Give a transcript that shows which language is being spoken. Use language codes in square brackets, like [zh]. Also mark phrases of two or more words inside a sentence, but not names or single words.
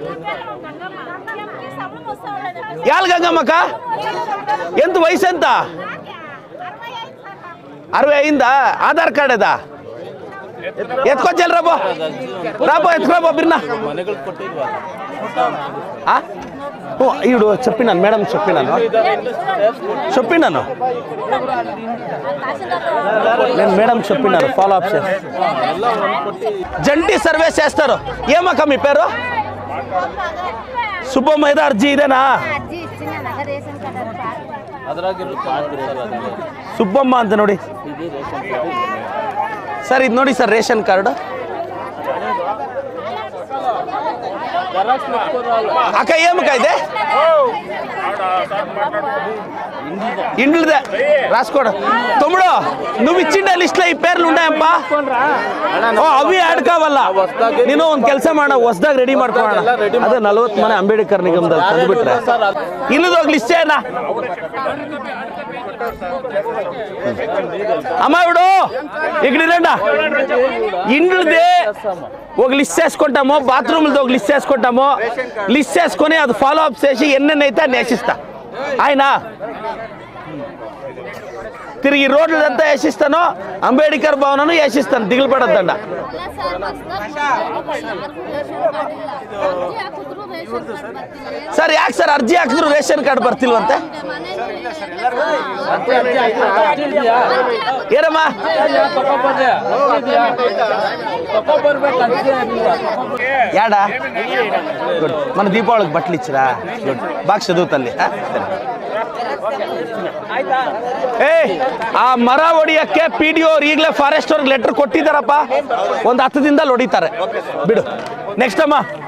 [te] యాల్ గంగమ్మక్క ఎంత వయసు ఎంత 60 అయిందా ఆధార్ కార్డ్ అదా ఎత్తుకొచ్చారు రాబో ఎత్తుకురాబో బిర్నా ఈడు చెప్పినాను మేడం చెప్పినాను నేను మేడం చెప్పినాను ఫాలో అప్ జంటి సర్వే చేస్తారు ఏమక్క మీ పేరు సుబ్బమ్మ ఏదో అర్జీ ఇదేనా [kn] ಸುಬ್ಬಮ್ಮ ಅಂತ ನೋಡಿ ಸರ್ ಇದು ನೋಡಿ ಸರ್ ರೇಷನ್ ಕಾರ್ಡ್ [te] అక్క ఏమక్క [kn] ಇದೆ [te] ఇండ్లదే రాసుకోడు తమ్ముడు నువ్వు ఇచ్చిండే లిస్ట్లో ఈ పేర్లు ఉన్నాయప్ప అవి యాడ్ కావాల నేను [kn] ಒಂದು ಕೆಲಸ ಮಾಡೋಣ ಹೊಸದಾಗಿ ರೆಡಿ ಮಾಡ್ಕೊಳ್ಳೋಣ ಅದೇ 40 ಮನೆ ಅಂಬೇಡ್ಕರ್ ನಿಗಮದಲ್ಲಿ ತಂದುಬಿಟ್ರೆ ಇಲ್ಲದ ಹೋಗಿ ಲಿಸ್ಟ್ ಏನ [te] అమ్మ ఇప్పుడు ఇక్కడ రండి ఇండ్లదే ఒక లిస్ట్ చేసుకుంటాము బాత్రూమ్లతో ఒక లిస్ట్ చేసుకుంటాము లిస్ట్ చేసుకొని అది ఫాలో అప్ చేసి ఎన్నెన్నైతే అన్ని వేసిస్తా ఆయన తిరిగి రోడ్లంతా వేసిస్తాను అంబేద్కర్ భవనను వేసిస్తాను దిగులు పడద్దండ [kn] ಸರ್ ಯಾಕೆ ಸರ್ ಅರ್ಜಿ ಹಾಕಿದ್ರು ರೇಷನ್ ಕಾರ್ಡ್ ಬರ್ತಿಲ್ವಂತೆ ಏನಮ್ಮ ಯಾಡ [te] మన దీపావళికి బట్టలు ఇచ్చిరా బాగా చదువుతల్లి [kn] ಆ ಮರ ಹೊಡಿಯಕ್ಕೆ PDO ಅವ್ರು ಈಗಲೇ ಫಾರೆಸ್ಟ್ ಅವ್ರಿಗೆ ಲೆಟರ್ ಕೊಟ್ಟಿದ್ದಾರಪ್ಪ ಒಂದು 10 ದಿನದಲ್ಲಿ ಹೊಡಿತಾರೆ ಬಿಡು ನೆಕ್ಸ್ಟ್ ಅಮ್ಮ